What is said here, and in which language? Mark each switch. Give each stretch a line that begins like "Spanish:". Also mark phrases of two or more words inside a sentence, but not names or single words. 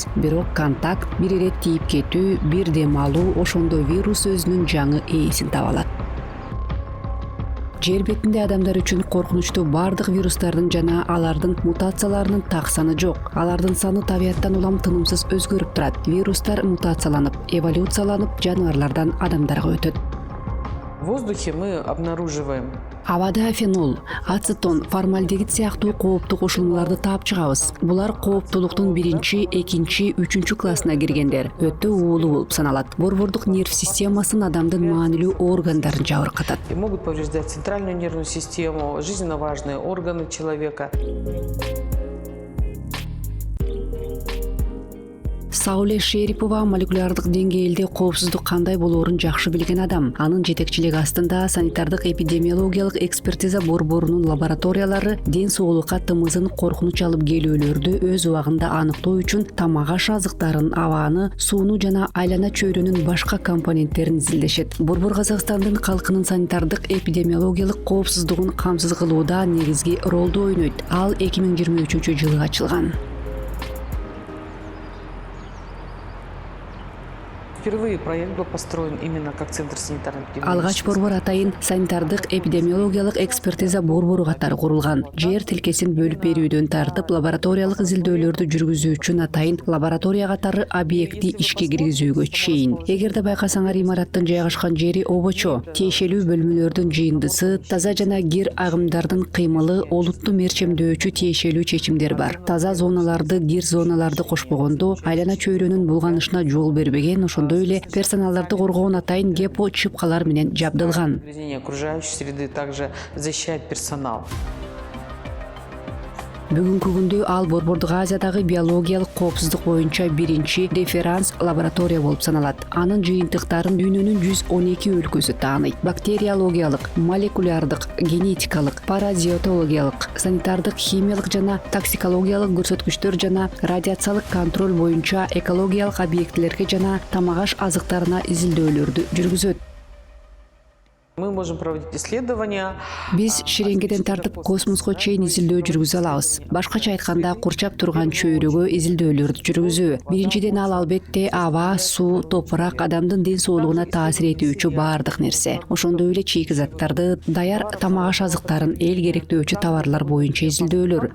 Kyrgyz: Бирок контакт, бир ирет тийип кетүү, бир дем алуу ошондо вирус өзүнүн жаңы ээсин таба алат. Жер бетинде адамдар үчүн коркунучтуу бардык вирустардын жана алардын мутацияларынын так саны жок. Алардын саны табияттан улам тынымсыз өзгөрүп турат. Вирустар мутацияланып, эволюцияланып, жаныбарлардан адамдарга өтөт.
Russian: В воздухе мы обнаруживаем
Kyrgyz: Абада фенол, ацетон, формальдегид сыяктуу кооптуу кошулмаларды таап чыгабыз. Булар кооптуулуктун 1-2 3 классына киргендер. Өтө уулуу болуп саналат. Борбордук нерв системасын, адамдын маанилүү органдарын жабыркатат.
Russian: и могут повреждать центральную нервную систему, жизненно важные органы человека.
Kyrgyz: Сауле Шерипова молекулярдык деңгээлде коопсуздук кандай болоорун жакшы билген адам. Анын жетекчилиги астында санитардык эпидемиологиялык экспертиза борборунун лабораториялары ден соолукка тымызын коркунуч алып келүүлөрдү өз убагында аныктоо үчүн тамак-аш азыктарын, абаны, сууну жана айлана чөйрөнүн башка компоненттерин изилдешет. Борбор Казакстандын калкынын санитардык эпидемиологиялык коопсуздугун камсыз кылууда негизги ролду ойнойт. Ал 2023-жылы ачылган.
Russian: Впервые проект был построен именно как Центр санитарной
Kyrgyz: Алгач борбор атайын санитардык эпидемиологиялык экспертиза борбору катары курулган. Жер тилкесин бөлүп берүүдөн тартып лабораториялык изилдөөлөрдү жүргүзүү үчүн атайын лаборатория катары объекти ишке киргизүүгө чейин. Эгерде байкасаңар, имараттын жайгашкан жери обочо, тиешелүү бөлмөлөрдүн жыйындысы, таза жана кир агымдардын кыймылы, олутту мерчемдөөчү тиешелүү чечимдер бар. Таза зоналарды, кир зоналарды кошпогондо айлана чөйрөнүн булганышына жол бербеген, ошондой эле персоналдарды коргоон атайын гепо чыпкалар менен жабдылган.
Russian: Окружающей среды также защищает персонал.
Kyrgyz: Бүгүнкү күндө ал Борбордук Азиядагы биологиялык коопсуздук боюнча биринчи реферанс лаборатория болуп саналат. Анын жыйынтыктарын дүйнөнүн 112 өлкөсү тааныйт. Бактериологиялык, молекулярдык, генетикалык, паразитологиялык, санитардык, химиялык жана токсикологиялык көрсөткүчтөр жана радиациялык контроль боюнча экологиялык объектилерге жана тамак-аш азыктарына изилдөөлөрдү жүргүзөт.
Russian: Мы можем проводить исследования.
Kyrgyz: Биз ширенгеден тартып космоско чейин изилдөө жүргүзө алабыз. Башкача айтканда, курчап турган чөйрөгө изилдөөлөрдү жүргүзүү. Биринчиден ал албетте аба, суу, топурак, адамдын ден соолугуна таасир этүүчү баардык нерсе. Ошондой эле чийки заттарды, даяр тамак-аш азыктарын, эл керектөөчү товарлар боюнча изилдөөлөр.